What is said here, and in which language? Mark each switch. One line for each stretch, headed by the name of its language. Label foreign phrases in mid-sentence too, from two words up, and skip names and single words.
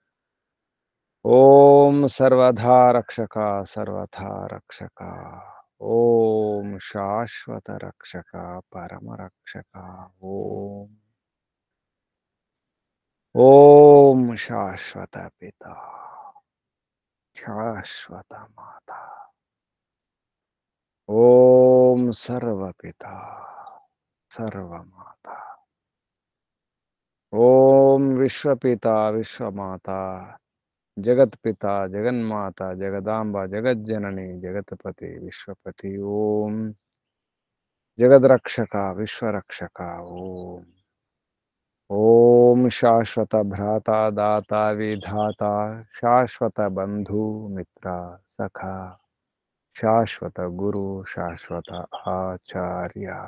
Sanskrit: ॐ सर्वधा रक्षका सर्वथा रक्षका ॐ शाश्वत रक्षका परम रक्षका ॐ ॐ शाश्वत पिता शाश्वत माता ॐ सर्वपिता सर्वमाता ॐ విశ్వపిత విశ్వమాత జగత్పిత జగన్మాత జగదాంబ జగజ్జనని జగత్పతి విశ్వపతి ఓం జగద్రక్షక విశ్వరక్షక ఓం ఓం శాశ్వత భ్రాత దాత విధాత శాశ్వత బంధు మిత్ర సఖ శాశ్వత గురు శాశ్వత ఆచార్య